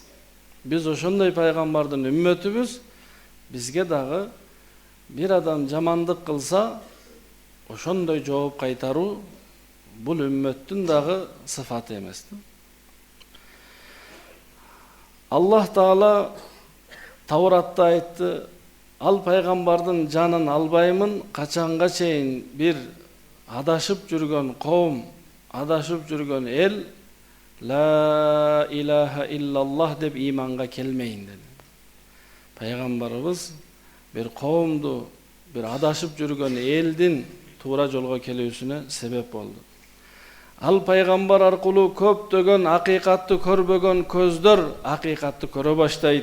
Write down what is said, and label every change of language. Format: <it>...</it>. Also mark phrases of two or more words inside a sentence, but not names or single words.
<ky>Биз ошондой пайгамбардын үммөтүбүз. Бизге дагы бир адам жамандык кылса, ошондой жооп кайтаруу бул үммөттүн дагы сыфаты эмес. Аллах Таала Тауратта айтты, ал пайгамбардын жанын албаймын, качанга чейин бир адашып жүргөн коом, адашып жүргөн эл</ky> <ar>لا إله إلا الله</ar> <ky>деп иманга келмейин деди. Пайгамбарыбыз бир коомду, бир адашып жүргөн элдин туура жолго келүүсүнө себеп болду. Ал пайгамбар аркылуу көптөгөн акыйкатты көрбөгөн көздөр акыйкатты көрө баштайт.</ky>